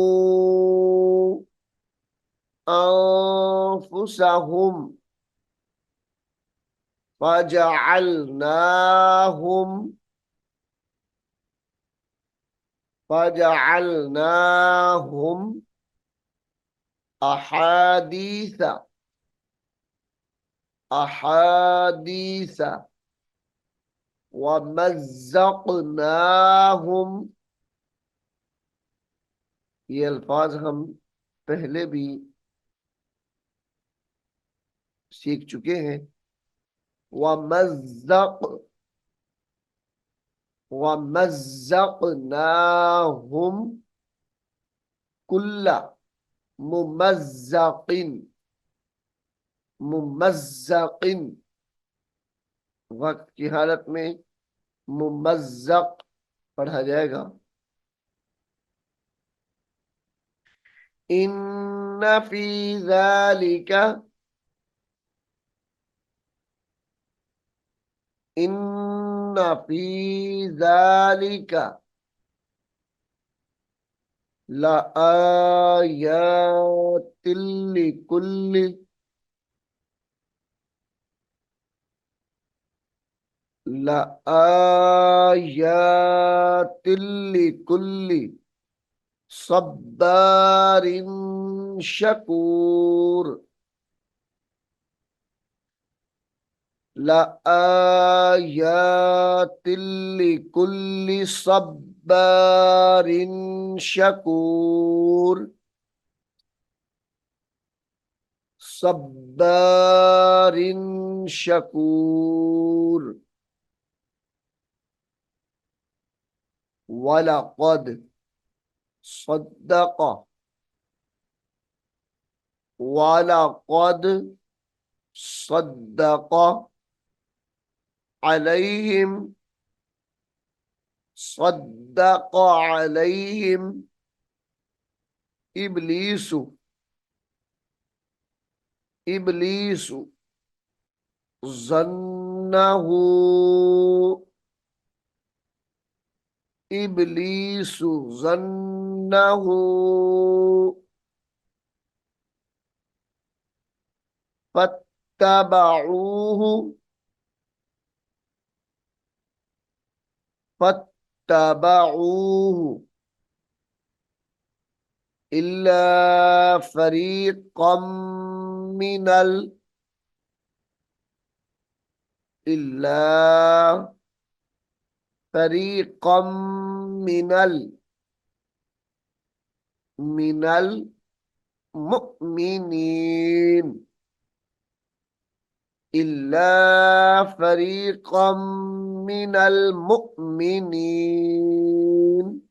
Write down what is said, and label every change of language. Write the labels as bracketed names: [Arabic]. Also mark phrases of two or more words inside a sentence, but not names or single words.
[Arabic] أنفسهم فجعلناهم، فجعلناهم أحاديث، أحاديث ومزقناهم. [Urdu] یہ الفاظ ہم پہلے بھی سیکھ چکے ہیں. [Arabic] ومزق، ومزقناهم كل ممزق، ممزق [Urdu] وقت کی حالت میں ممزق پڑھا جائے گا. [Arabic] إن في ذلك، إن في ذلك لآيات لكل، لآيات لكل صبار شكور، لآيات لكل صبار شكور، صبار شكور. ولقد صدق، ولقد صدق عليهم، صدق عليهم إبليس، إبليس ظنه، إبليس ظنه فاتبعوه، فاتبعوه إلا فريقا من, إلا فريقا من، من المؤمنين، إلا فريقا من المؤمنين.